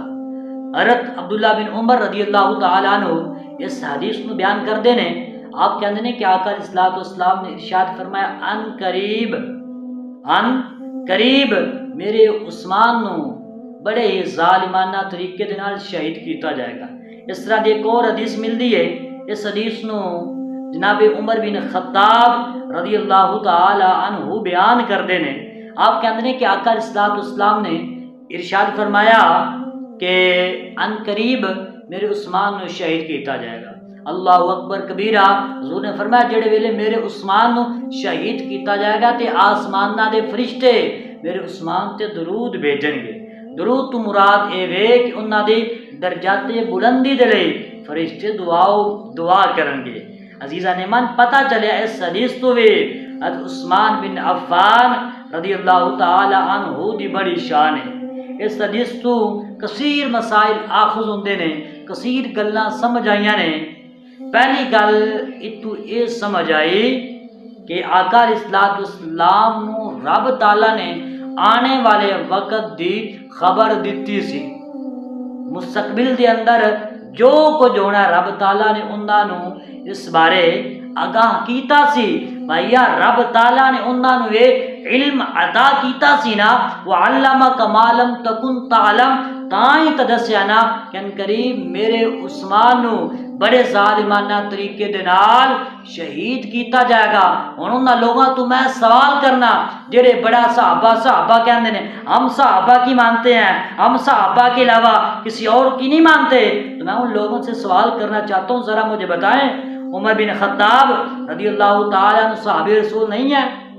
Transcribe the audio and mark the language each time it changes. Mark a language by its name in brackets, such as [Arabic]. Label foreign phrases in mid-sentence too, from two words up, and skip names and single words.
[Punjabi] حضرت عبداللہ بن عمر [Arabic] رضی اللہ تعالی عنہ [Punjabi] اس حدیث نو بیان کردے نے، آپ کہندے نے کہ آقا [Arabic] علیہ الصلوۃ والسلام [Punjabi] نے ارشاد فرمایا ان قریب میرے عثمان نو بڑے ہی ظالمانہ طریقے دے نال شہید کیتا جائے گا۔ اس طرح دی ایک اور حدیث ملدی ہے، اس حدیث نو جناب عمر بن خطاب [Arabic] رضی اللہ تعالی عنہ [Punjabi] بیان کردے نے۔ آپ کہندے نے کہ آقا [Arabic] علیہ الصلوۃ والسلام [Punjabi] نے ارشاد فرمایا کہ ان قریب میرے عثمان نو شہید کیتا جائے گا۔ [Arabic] اللہ اکبر کبیرہ [Punjabi] حضور نے فرمایا جڑے ویلے میرے عثمان نو شہید کیتا جائے گا تے آسماناں دے فرشتے میرے عثمان تے درود بھیجن گے۔ درود تو مراد اے وے کہ انہاں دے درجات بلندی دے لئی فرشتے دعا کرن گے۔ عزیزان ایمان پتہ چلیا اس حدیث تو وی حضرت عثمان بن عفان [Arabic] رضی اللہ تعالی عنہ [Punjabi] دی بڑی شان ہے۔ اس حدیث تو کثیر مسائل آخذ ہوندے نے، کثیر گلاں سمجھ آئیاں نے۔ پہلی گل اتو یہ سمجھ آئی کہ آقا [Arabic] علیہ السلام [Punjabi] نو رب تعالیٰ نے آنے والے وقت دی خبر دیتی سی، مستقبل دے اندر جو کچھ ہونا رب تعالیٰ نے انہاں نو اس بارے آگاہ کیتا سی۔ بھائیا رب تعالیٰ نے انہاں نو یہ علم عطا کیتا سی نا، [Arabic] وَعَلَّمَكَ مَا لَمْ تَكُنْ تَعْلَمْ، [Punjabi] تائیں تا دسیا نا کہ ان قریب میرے عثمان نو بڑے ظالمانہ طریقے دے نال شہید کیتا جائے گا۔ انہاں لوگاں تو میں سوال کرنا جڑے بڑا صحابہ کہندے نے [Urdu] ہم صحابہ کی مانتے ہیں، ہم صحابہ کے علاوہ کسی اور کی نہیں مانتے، تو میں ان لوگوں سے سوال کرنا چاہتا ہوں، ذرا مجھے بتائیں عمر بن خطاب [Arabic] رضی اللہ تعالیٰ عنہ [Urdu] صحابی رسول نہیں ہے؟